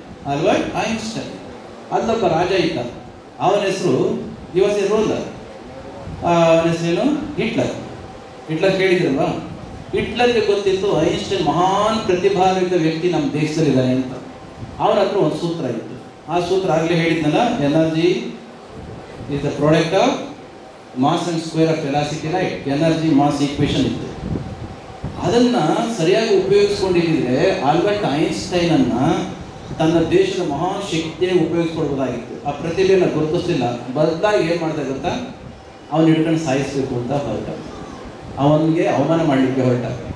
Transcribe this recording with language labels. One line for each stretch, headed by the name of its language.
Kannada: Albert Einstein. ಅಲ್ಲೊಬ್ಬ ರಾಜ ಇದ್ದ, ಅವನ ಹೆಸರು ಇವತ್ತು ರೂಲರ್. ಅವನ ಹೆಸರೇನು? ಹಿಟ್ಲರ್. ಹಿಟ್ಲರ್ ಕೇಳಿದ್ರಲ್ವಾ? ಹಿಟ್ಲರ್ಗೆ ಗೊತ್ತಿತ್ತು ಐನ್ಸ್ಟೈನ್ ಮಹಾನ್ ಪ್ರತಿಭಾನ್ವಿತ ವ್ಯಕ್ತಿ ನಮ್ಮ ದೇಶದಲ್ಲಿದ್ದಾನೆ ಅಂತ. ಅವನ ಹತ್ರ ಒಂದು ಸೂತ್ರ ಇತ್ತು. ಆ ಸೂತ್ರ ಆಗಲೇ ಹೇಳಿದ್ನಲ್ಲ,
English: Energy is the product of mass and square of velocity, right?
Kannada: Energy mass equation ಇತ್ತು. ಅದನ್ನ ಸರಿಯಾಗಿ ಉಪಯೋಗಿಸ್ಕೊಂಡಿದ್ರೆ ಆಲ್ಬರ್ಟ್ ಐನ್ಸ್ಟೈನ್ ಅನ್ನ ತನ್ನ ದೇಶದ ಮಹಾನ್ ಶಕ್ತಿಯಾಗಿ ಉಪಯೋಗಿಸ್ಕೊಳ್ಬೋದಾಗಿತ್ತು. ಆ ಪ್ರತಿಭೆಯನ್ನು ಗುರುತಿಸಲಿಲ್ಲ. ಬದಲಾಗಿ ಏನು ಮಾಡ್ತಾ ಗೊತ್ತಾ, ಅವನು ಹಿಡ್ಕೊಂಡು ಸಾಯಿಸಬೇಕು ಅಂತ ಹೊರಟ, ಅವನಿಗೆ ಅವಮಾನ ಮಾಡಲಿಕ್ಕೆ ಹೊರಟ.